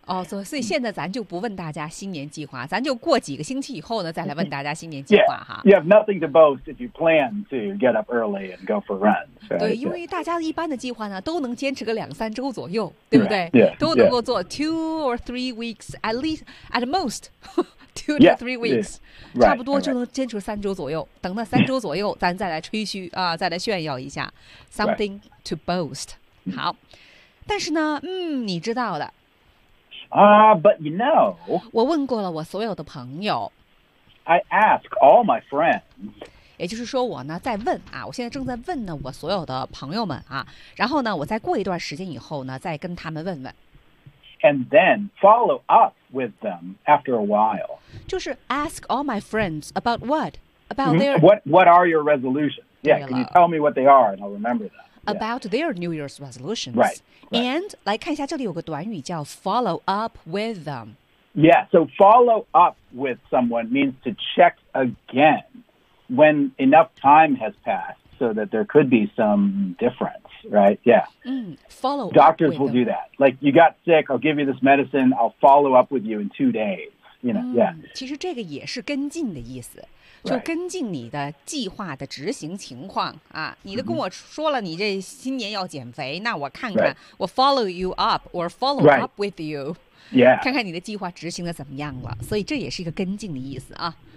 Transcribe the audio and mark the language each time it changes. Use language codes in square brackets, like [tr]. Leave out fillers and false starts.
[zh] Oh, so 现在咱就不问大家新年计划，咱就过几个星期以后呢，再来问大家新年计划哈。 [en] You have nothing to boast if you plan to get up early and go for a run. Right? [zh] 对，因为大家一般的计划呢，都能坚持个两三周左右，对不对？ [en] Right. Yeah. [zh] 都能够做 [en] two or three weeks at least at most two to three weeks, yeah. [zh] 差不多就能坚持三周左右。等那三周左右，咱再来吹嘘啊，再来炫耀一下 something to boast. 好。但是呢，你知道的。 [en] But you know. [zh] 我问过了我所有的朋友。 [en] I ask all my friends. [zh] 也就是说我呢在问啊，我现在正在问呢我所有的朋友们啊，然后呢我再过一段时间以后呢再跟他们问问。 [en] And then follow up with them after a while. 就是 ask all my friends about what? About their... What are your resolutions? Yeah, can you tell me what they are and I'll remember them. About their New Year's resolutions. Right, right. And [zh] 来看一下这里有个短语叫 [en] follow up with them. Yeah, so follow up with someone means to check again when enough time has passed so that there could be some difference, right? Yeah. Follow Doctors up will do that. Like, you got sick, I'll give you this medicine, I'll follow up with you in 2 days. you know, yeah. [zh] 其实这个也是跟进的意思，就跟进你的计划的执行情况、 [en] right. [zh] 啊。你都跟我说了，你这新年要减肥，那我看看，我 [en] follow you up or follow up with you， yeah， [zh] 看看你的计划执行的怎么样了。所以这也是一个跟进的意思啊。